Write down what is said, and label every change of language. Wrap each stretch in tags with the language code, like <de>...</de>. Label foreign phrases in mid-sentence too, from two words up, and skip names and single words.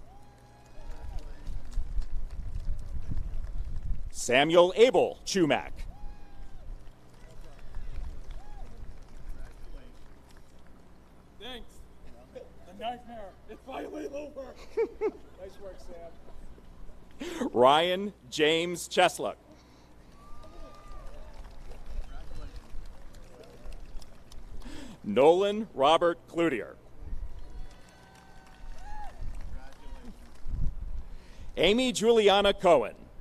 <en>Samuel Abel Chumak. Thanks. The nightmare is finally over. Nice work, Sam. Ryan James Chesluck. Nolan Robert Cloutier. Amy Juliana Cohen.</en>